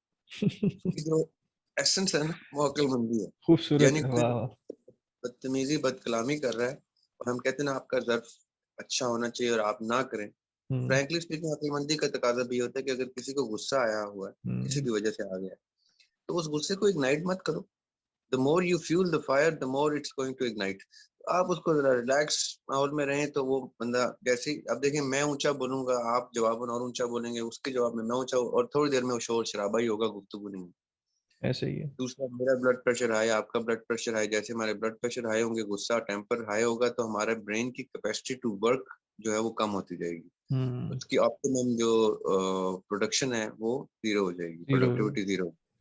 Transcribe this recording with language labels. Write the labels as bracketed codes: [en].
[ur] اس کی جو ایسنس ہے نا وہ عقل مندی ہے. خوبصورت, یعنی کوئی واہ. بدتمیزی بد کلامی کر رہا ہے اور ہم کہتے ہیں نا آپ کا ظرف اچھا ہونا چاہیے اور آپ نہ کریں, فرینکلی اسپیکنگ عقل مندی کا تقاضا بھی ہوتا ہے کہ اگر کسی کو غصہ آیا ہوا ہے, کسی بھی وجہ سے آ گیا, تو اس غصے کو اگنائٹ مت کرو. [en] the more you fuel the fire the more it's going to ignite. [ur] آپ اس کو ذرا ریلیکس ماحول میں رہیں تو وہ بندہ جیسے, اب دیکھیں میں اونچا بولوں گا, آپ جواباً اور اونچا بولیں گے, اس کے جواب میں اونچا, اور تھوڑی دیر میں وہ شور شرابہ ہی ہوگا, گفتگو نہیں. ایسے ہی ہے. دوسرا, میرا بلڈ پریشر ہائی, آپ کا بلڈ پریشر ہائی, جیسے ہمارے بلڈ پریشر ہائی ہوں گے, غصہ ٹیمپر ہائی ہوگا, تو ہمارے برین کی کیپیسٹی ٹو ورک جو ہے وہ کم ہوتی جائے گی, اس کی آپٹیمم جو پروڈکشن ہے وہ زیرو ہو جائے گی, پروڈکٹیوٹی زیرو.